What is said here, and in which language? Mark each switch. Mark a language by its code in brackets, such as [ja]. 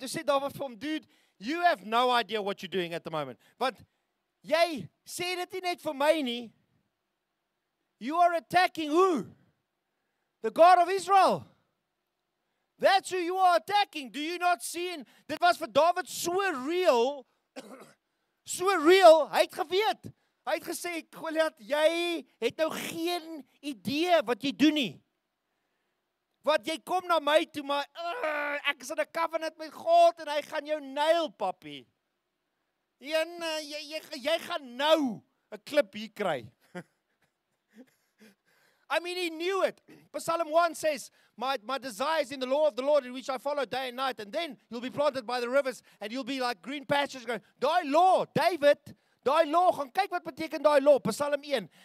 [af] Toe sê David vir hom, [en] dude, you have no idea what you're doing at the moment. [af] Want jy sê dit nie net vir my nie. [en] You are attacking who? The God of Israel. That's who you are attacking. Do you not see? [af] Dit was vir David so real. So real. Hy het geweet. Hy het gesê, Goliat, jy het nou geen idee wat jy doen nie. Want jy kom na my toe, maar ek is in 'n covenant met God en hy gaan jou nail, papi. Jy gaan nou 'n klip hier kry. [en] I mean, he knew it. Psalm 1 says, my desire is in the law of the Lord, in which I follow day and night. And then you'll be planted by the rivers, and you'll be like green pastures going, [af] daai law, David, daai law, [en] gaan kyk wat beteken daai law, Psalm 1.